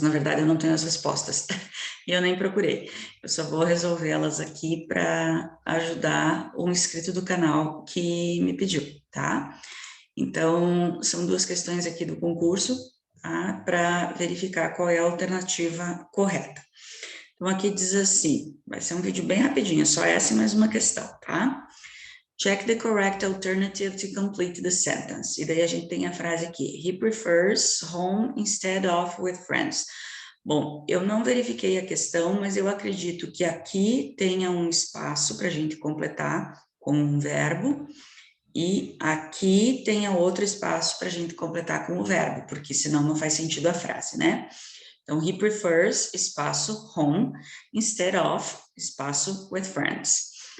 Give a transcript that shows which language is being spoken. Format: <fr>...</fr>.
<pt>Na verdade, eu não tenho as respostas e eu nem procurei. Eu só vou resolvê-las aqui para ajudar um inscrito do canal que me pediu, tá? Então, são duas questões aqui do concurso, tá? Para verificar qual é a alternativa correta. Então, aqui diz assim, vai ser um vídeo bem rapidinho, é só essa e mais uma questão, tá?</pt> <en>Check the correct alternative to complete the sentence.</en> <pt>E daí a gente tem a frase aqui,</pt> <en>he prefers home instead of with friends.</en> <pt>Bom, eu não verifiquei a questão, mas eu acredito que aqui tenha um espaço para a gente completar com um verbo, e aqui tenha outro espaço para a gente completar com o verbo, porque senão não faz sentido a frase, né? Então,</pt> <en>he prefers,</en> <pt>espaço,</pt> <en>home, instead of, espaço, with friends.</en>